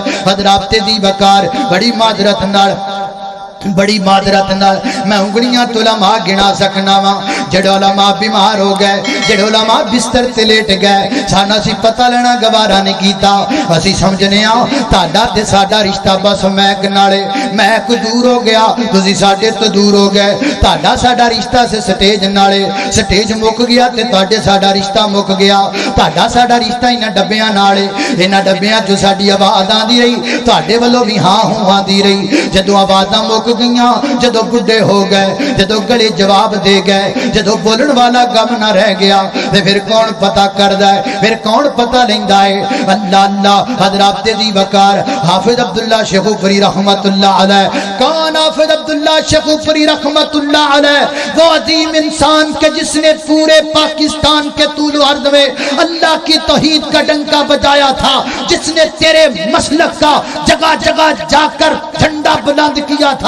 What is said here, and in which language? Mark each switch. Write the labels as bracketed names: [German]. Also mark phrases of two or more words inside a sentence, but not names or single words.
[Punjabi] حضرات دی وقار بڑی معذرت نال میں انگلیاں تو علماء گنا سکنا وا، جڑے علماء بیمار ہو گئے، جڑے علماء بستر تے لیٹ گئے، سانا سی پتہ لینا گوارا نہیں کیتا۔ اسی سمجھنے ہاں تہاڈا تے ساڈا رشتہ بس میک نالے، میک دور ہو گیا، تسی ساڈے تو دور ہو گئے، تہاڈا ساڈا رشتہ سے سٹیج نالے، سٹیج مک گیا تے تہاڈے ساڈا رشتہ مک گیا، تہاڈا ساڈا رشتہ انہاں ڈبیاں نالے، انہاں ڈبیاں جو ساڈی آواز آندی رہی، تہاڈے والوں بھی ہاں ہوں آندی رہی، جدوں آوازاں مک گئیاں، جدو بڈھے ہو گئے، جدو گلے جواب دے گئے، جدو بولن والا گم نہ رہ گیا، پھر کون پتہ کردا ہے؟ پھر کون پتہ لیندا ہے؟ اللہ اللہ۔ حضرات دی وقار حافظ عبداللہ شیخوپوری [Arabic] رحمت اللہ علیہ، [Punjabi] کون حافظ عبداللہ شیخوپوری [Arabic] رحمت اللہ علیہ؟ [Urdu] وہ عظیم انسان کے جس نے پورے پاکستان کے طول و عرض میں اللہ کی توحید کا ڈنکا بجایا تھا، جس نے تیرے مسلک کا جگہ جگہ جا کر جھنڈا بلند کیا تھا۔